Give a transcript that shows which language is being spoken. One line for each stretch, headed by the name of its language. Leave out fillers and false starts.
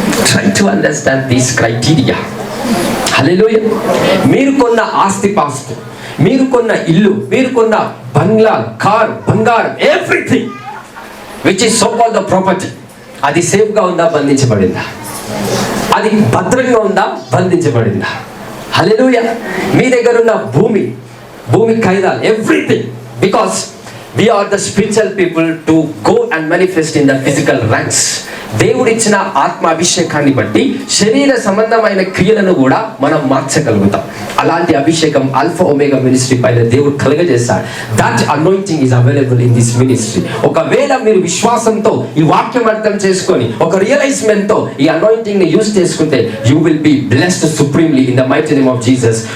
English: Try to understand these criteria. Hallelujah.
Telugu: మీరు కొన్న ఆస్తిపాస్తు, మీరు కొన్న ఇల్లు, మీరు కొన్న బంగ్లా, కార్, బంగారం,
English: everything which is so called the property,
Telugu: అది సేఫ్గా ఉందా, బంధించబడిందా? అది భద్రంగా ఉందా, బంధించబడిందా? హల్లెలూయా. మీ దగ్గర ఉన్న భూమి ఖైదాలు,
English: Everything, because we are the spiritual people to go and manifest in the physical ranks.
Telugu: దేవుడిచ్చిన ఆత్మ అభిషేకాన్ని బట్టి శరీర సంబంధమైన క్రియలను కూడా మనం మార్చగలుగుతాం. అలాంటి అభిషేకం ఆల్ఫా ఒమేగా మినిస్ట్రీ పైన దేవుడు కలుగజేస్తాడు.
English: That anointing is available in this ministry.
Telugu: ఒకవేళ మీరు విశ్వాసంతో ఈ వాక్యం అర్థం చేసుకొని ఒక రియలైజ్మెంట్ తో ఈ అనాయింటింగ్ ని యూజ్ చేసుకుంటే
English: You will be blessed supremely in the mighty name of Jesus.